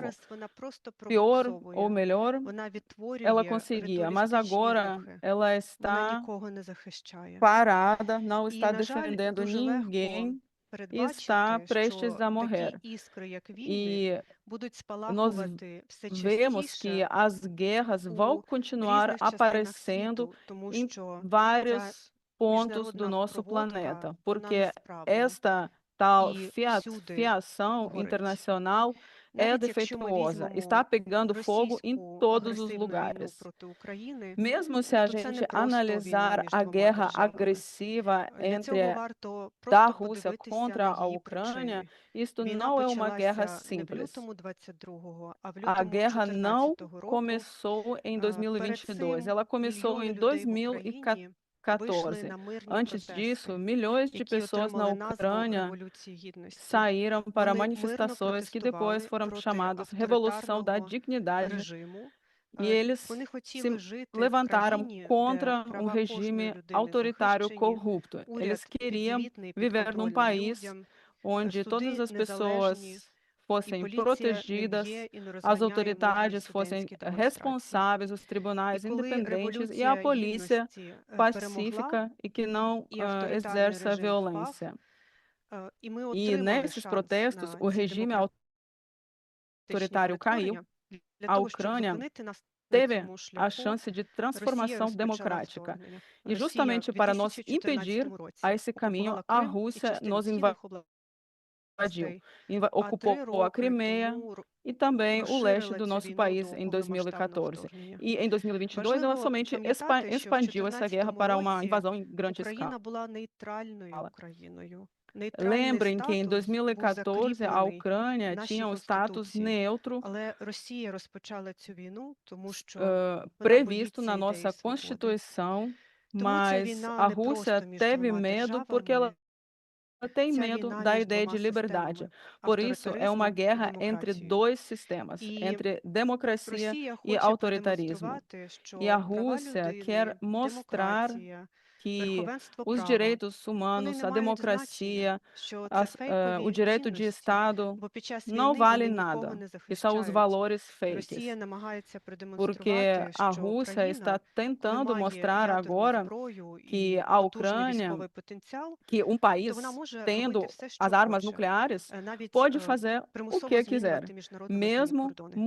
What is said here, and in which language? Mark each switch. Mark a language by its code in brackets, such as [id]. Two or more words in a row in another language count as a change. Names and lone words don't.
[pt] Pior ou melhor, ela conseguia, mas agora ela está parada, não está defendendo ninguém e está prestes a morrer. E nós vemos que as guerras vão continuar aparecendo em vários pontos do nosso planeta, porque esta tal [uk] І всюди [pt] fiação [uk] горить. [pt] internacional é [uk] Навіть якщо ми [pt] defeituosa, está [uk] візьмемо [pt] pegando fogo em [uk] російську [pt] todos os [uk] агресивну війну [pt] lugares. [uk] проти України, [pt] Mesmo se a [uk] то це не [pt] gente [uk] просто війна [pt] analisar [uk] між [pt] a [uk] двома [pt] guerra [uk] державами. [pt] agressiva [uk] Для цього [pt] entre [uk] варто [pt] da [uk] просто [pt] Rússia [uk] подивитися [pt] contra [uk] на [pt] a [uk] її [pt] Ucrânia, [uk] причини. [pt] isto [uk] Війна [pt] não é uma guerra [uk] почалася не в [pt] simples. [uk] лютому 22-го, а в [pt] A [uk] лютому [pt] guerra não [uk] 14-го року. [pt] começou em [uk] Перед [pt] 2022, [uk] цим [pt] ela começou [uk] мільйони [pt] em [uk] людей в Україні вийшли [pt] 2014. [uk] на мирні [pt] Antes [uk] протести, [pt] disso, milhões de [uk] які [pt] pessoas na [uk] отримали назву [pt] Ucrânia [uk] Революції Гідності. [pt] saíram para [uk] Вони мирно [pt] manifestações que depois [uk] протестували [pt] foram [uk] проти [pt] chamadas Revolução da [uk] авторитарного [pt] Dignidade, [uk] режиму. [pt] e eles [uk] Вони [pt] se [uk] хотіли жити в [pt] levantaram [uk] країні, де [pt] contra um [uk] права кожної [pt] regime [uk] людини [pt] autoritário [uk] захищені, [pt] corrupto. Eles [uk] уряд [pt] queriam [uk] підзвітний, [pt] viver num [uk] підконтрольний [pt] país [uk] людям, [pt] onde todas [uk] суди [pt] as [uk] незалежні, [pt] pessoas [uk] і [pt] fossem [uk] поліція не [pt] protegidas, [uk] б'є і не [pt] as [uk] розганяє мирні [pt] autoridades fossem [uk] студентські демонстрації. [pt] responsáveis, os [uk] І [pt] tribunais [uk] коли [pt] independentes e a [uk] Революція [pt] polícia [uk] Гідності перемогла, [pt] pacífica e que não [uk] і авторитарний [pt] exerce a [uk] режим впав, [pt] violência. [uk] і ми [pt] E [uk] отримали [pt] nesses [uk] шанс [pt] protestos, [uk] на [pt] o [uk] ці [pt] regime [uk] демократичні [pt] autoritário caiu, [uk] перетворення. Для [pt] a [uk] того, щоб [pt] Ucrânia [uk] зупинити нас на [pt] teve [uk] цьому [pt] a [uk] шляху, [pt] chance de [uk] Росія [pt] transformação [uk] розпочала [pt] democrática. [uk] вторгнення. [pt] E [uk] Росія [pt] justamente [uk] в [pt] para nos [uk] 2014 [pt] impedir a [uk] році [pt] esse caminho, [uk] окупувала [pt] a [uk] Крим і [pt] Rússia [uk] частину [pt] nos [uk] східних [pt] invadiu, [uk] областей. [pt] ocupou [uk] 3 [pt] a [uk] роки [pt] Crimeia [uk] тому [pt] e também o leste [uk] розширили [pt] do [uk] цю [pt] nosso [uk] війну [pt] país [uk] до [pt] em [uk] повномасштабного [pt] 2014. [uk] вторгнення. [pt] E em 2022 ela [uk] Важливо [pt] somente [uk] пам'ятати, що в [pt] expandiu essa guerra [uk] 2014 [pt] para uma [uk] році [pt] invasão em grande [uk] Україна [pt] escala. [uk] була нейтральною Україною. Нейтральний [pt] Lembrem que em [uk] статус був [pt] 2014 a [uk] закріплений [pt] Ucrânia [uk] в нашій [pt] tinha um status [uk] Конституції. [pt] neutro [uk] Але Росія розпочала цю війну, тому що вона [pt] previsto [uk] боїться [pt] na [uk] ідеї [pt] nossa [uk] свободи. [pt] Constituição, [uk] Тому ця [pt] mas [uk] війна [pt] a [uk] не [pt] Rússia [uk] просто між [pt] teve [uk] двома [pt] medo porque ela [uk] державами, [pt] tem [uk] ця [pt] medo [uk] війна [pt] da [uk] між [pt] ideia [uk] двома [pt] de liberdade. [uk] системами [pt] Por isso, é uma [uk] авторитаризмом і [pt] guerra entre [uk] демократією. [pt] dois sistemas, [uk] І [pt] entre democracia [uk] Росія [pt] e [uk] хоче [pt] autoritarismo. [uk] продемонструвати, [pt] E a [uk] що права [pt] Rússia [uk] людини, [pt] quer mostrar [uk] демократія, [pt] que [uk] верховенство [pt] os [uk] права, [pt] direitos [uk] вони [pt] humanos, [uk] не [pt] a [uk] мають значення, [pt] democracia, [uk] що це [pt] o [uk] фейкові [pt] direito de [uk] цінності, [pt] Estado [uk] бо під час [pt] não [uk] війни [pt] vale [uk] вони нікого [pt] nada, [uk] не [pt] que são os [uk] захищають. [pt] valores [uk] Росія [pt] fakes. [uk] намагається [pt] Porque [uk] продемонструвати, [pt] a [uk] що [pt] Rússia [uk] Україна, [pt] está [uk] коли [pt] tentando [uk] має [pt] mostrar [uk] ядерну [pt] agora [uk] зброю [pt] que [uk] і [pt] a [uk] потужний [pt] Ucrânia, [uk] військовий потенціал, [pt] que um [uk] то [pt] país [uk] вона може [pt] tendo [uk] робити все, що [pt] as armas [uk] хоче, [pt] nucleares [uk] навіть [pt] pode fazer o [uk] примусово [pt] que quiser, [uk] змінювати міжнародно визнані [pt] mesmo [uk] кордони. І